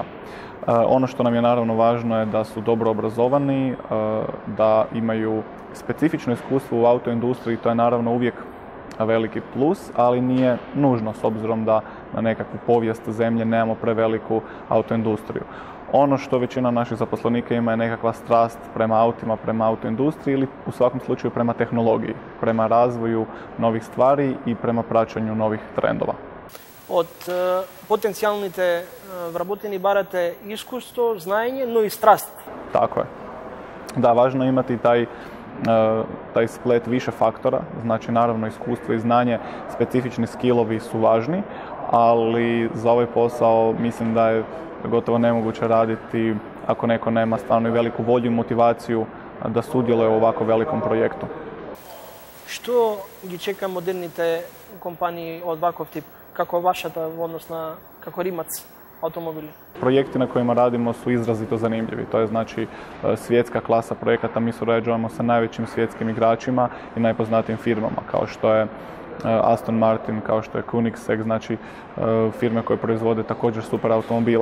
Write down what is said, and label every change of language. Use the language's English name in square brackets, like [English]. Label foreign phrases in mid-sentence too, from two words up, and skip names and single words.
[Croatian] Ono što nam je naravno važno je da su dobro obrazovani, da imaju specifično iskustvo u autoindustriji, to je naravno uvijek veliki plus, ali nije nužno s obzirom da na nekakvu povijest zemlje nemamo preveliku autoindustriju. Ono što većina naših zaposlenika ima je nekakva strast prema autima, prema autoindustriji ili u svakom slučaju prema tehnologiji, prema razvoju novih stvari i prema praćenju novih trendova. [Macedonian] Od potencijalните вработени барате искуство, знаење, но и страст. [Croatian] Tako je. Da, važno je imati taj splet više faktora, znači naravno iskustvo i znanje, specifični skillovi su važni, ali za ovaj posao mislim da je gotovo nemoguće raditi ako neko nema stvarno i veliku volju i motivaciju da sudjeluje u ovako velikom projektu. [Macedonian] Што ги чека модерните компании од ваков тип, како вашата, односно како Rimac automobili? [Croatian] Projekti na kojima radimo su izrazito zanimljivi. To je znači svjetska klasa projekata. Mi surađujemo sa najvećim svjetskim igračima i najpoznatijim firmama, kao što je Aston Martin, kao što je Koenigsegg, znači firme koje proizvode također super automobile.